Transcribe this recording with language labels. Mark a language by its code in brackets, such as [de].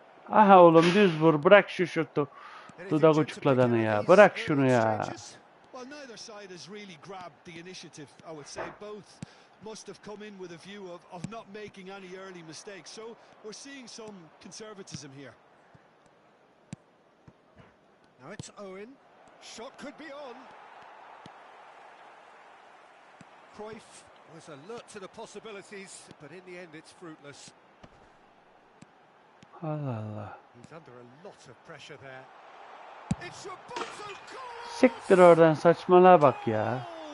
[tr] Aha oğlum düz vur, bırak şu şutu. Dudak uçukladanı ya, bırak şunu ya. [en] Well, neither side has really grabbed the initiative, I would say. Both must have come in with a view of not making any early mistakes. So we're seeing some conservatism here. Now it's Owen. Shot could be on. Cruyff was alert to the possibilities, but in the end it's fruitless. [tr] Allah Allah. [en] He's under a lot of pressure there. It's Roberto Carlos. [tr] Siktir oradan, saçmalığa bak ya.